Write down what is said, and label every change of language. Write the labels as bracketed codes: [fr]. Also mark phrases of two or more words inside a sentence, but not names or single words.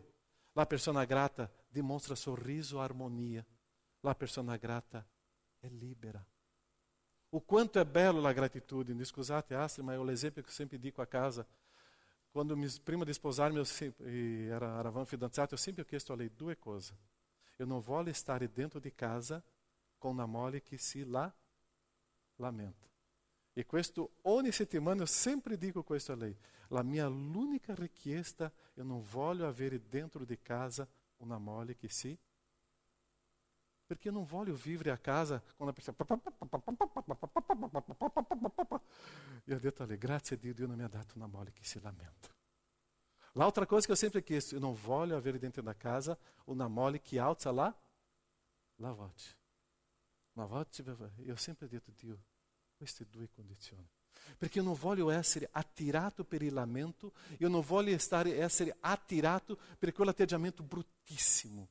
[it] La persona grata dimostra sorriso e armonia. La persona grata è libera. O quanto è bello la gratitudine. Scusate, Astrid, ma è l'esempio che sempre dico a casa. Quando prima di sposarmi, eravamo fidanzati, eu sempre ho chiesto a lei due cose. [pt] Eu não [it] voglio stare dentro di casa con una moglie che si lamenta. E questo ogni settimana eu sempre dico questo a lei. La mia l'unica richiesta, [pt] eu não [it] voglio avere dentro di casa una moglie che si... Perché [pt] eu não [it] voglio vivere a casa con una persona... E ho detto a lei, grazie a Dio, Dio non mi ha dato una moglie che si lamenta. L'altra cosa che eu sempre chiesto, [pt] eu não [it] voglio avere dentro da casa una moglie che alza la voce. Una voce, eu sempre ho detto, Dio, queste due condizioni. Perché io non voglio essere attirato per il lamento, io non voglio essere attirato per quell'atteggiamento bruttissimo.